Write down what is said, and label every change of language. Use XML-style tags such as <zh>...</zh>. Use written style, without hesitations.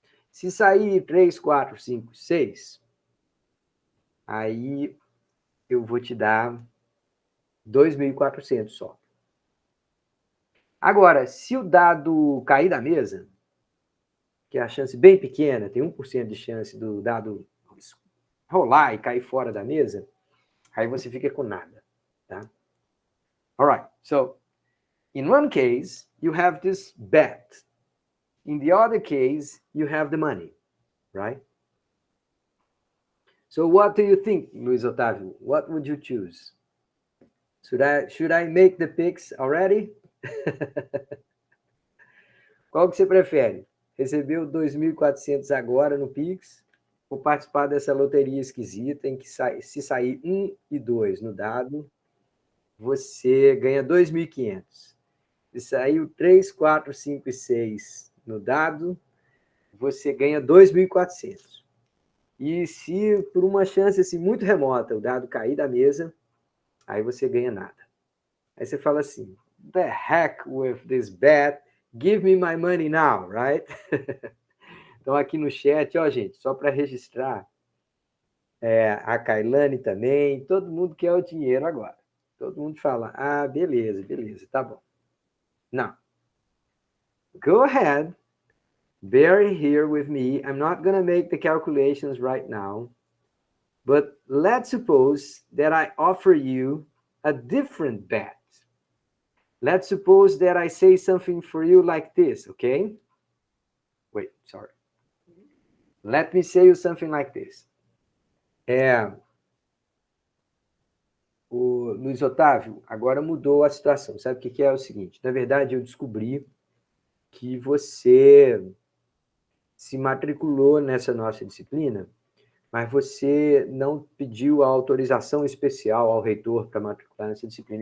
<pt>Se sair 3, 4, 5, 6, aí eu vou te dar 2.400 só. Agora, se o dado cair da mesa, que é a chance bem pequena, tem 1% de chance do dado rolar e cair fora da mesa, aí você fica com nada, tá?</pt> <en>All right, so in one case, you have this bet. In the other case, you have the money, right? So what do you think, Luiz Otávio? What would you choose? Should I make the picks already?</en> <pt>Qual que você prefere? Recebeu 2.400 agora no Pix ou participar dessa loteria esquisita em que se sair 1 e 2 no dado, você ganha 2.500. Se saiu 3, 4, 5 e 6 no dado, você ganha 2.400. E se por uma chance assim, muito remota o dado cair da mesa, aí você ganha nada. Aí você fala assim,</pt> <en>the heck with this bet, give me my money now, right?</en> <pt>Então aqui no chat, ó gente, só para registrar, a Kailane também, todo mundo quer o dinheiro agora. Todo mundo fala, ah, beleza, tá bom.</pt> <en>Now, go ahead, bear here with me. I'm not going to make the calculations right now, but let's suppose that I offer you a different bet. Let's suppose that I say something for you like this, okay? Wait, sorry. Let me say you something like this.</en> <pt>O Luiz Otávio, agora mudou a situação. Sabe o que é o seguinte? Na verdade, eu descobri que você se matriculou nessa nossa disciplina, mas você não pediu a autorização especial ao reitor para matricular nessa disciplina.</pt>